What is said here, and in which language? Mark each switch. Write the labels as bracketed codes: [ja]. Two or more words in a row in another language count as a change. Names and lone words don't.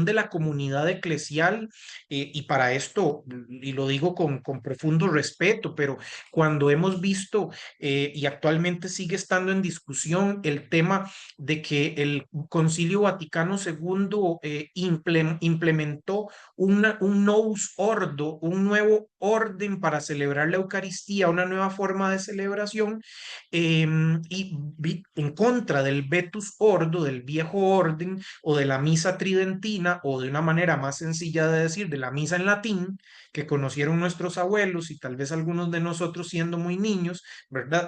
[es] de la comunidad eclesial, y para esto, y lo digo con profundo respeto, pero cuando hemos visto y actualmente sigue estando en discusión el tema de que el Concilio Vaticano II implementó un [la] novus ordo, [es] un nuevo orden para celebrar la Eucaristía, una nueva forma de celebración, en contra del [la] Vetus Ordo, [es] del viejo orden, o de la misa tridentina, o de una manera más sencilla de decir, de la misa en latín, que conocieron nuestros abuelos y tal vez algunos de nosotros siendo muy niños, ¿verdad?